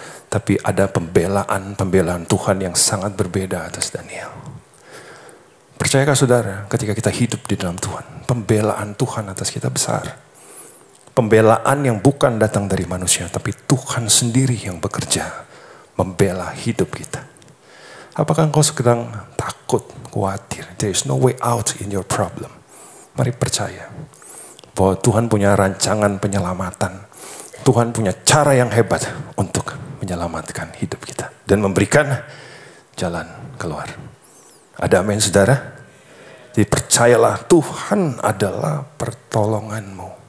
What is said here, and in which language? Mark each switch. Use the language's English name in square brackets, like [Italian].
[Indonesian] Tapi ada pembelaan Tuhan yang sangat berbeda atas Daniel. Percayakah saudara, ketika kita hidup di dalam Tuhan, pembelaan Tuhan atas kita besar. Pembelaan yang bukan datang dari manusia, tapi Tuhan sendiri yang bekerja membela hidup kita. Apakah engkau sedang takut, khawatir? [English] There is no way out in your problem. [Indonesian] Mari percaya bahwa Tuhan punya rancangan penyelamatan. Tuhan punya cara yang hebat untuk menyelamatkan hidup kita. Dan memberikan jalan keluar. Ada amin saudara? Jadi percayalah Tuhan adalah pertolonganmu.